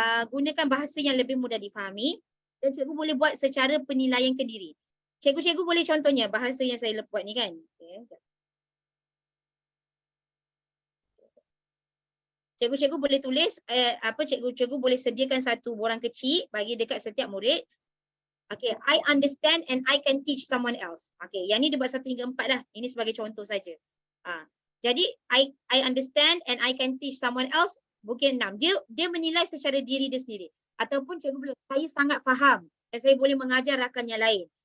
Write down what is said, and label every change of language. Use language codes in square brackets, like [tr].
[ms] gunakan bahasa yang lebih mudah difahami dan cikgu boleh buat secara penilaian kendiri. Cikgu-cikgu boleh contohnya bahasa yang saya buat ni kan. Okay. Cikgu-cikgu boleh tulis cikgu-cikgu boleh sediakan satu borang kecil bagi dekat setiap murid. [en] Okay, I understand and I can teach someone else. [ms] Okay, yang ni dia buat 1 hingga 4 lah. Ini sebagai contoh saja. [en] Jadi I understand and I can teach someone else. [ms] Bukit 6. Dia menilai secara diri dia sendiri. Ataupun cikgu boleh, saya sangat faham dan saya boleh mengajar rakan yang lain.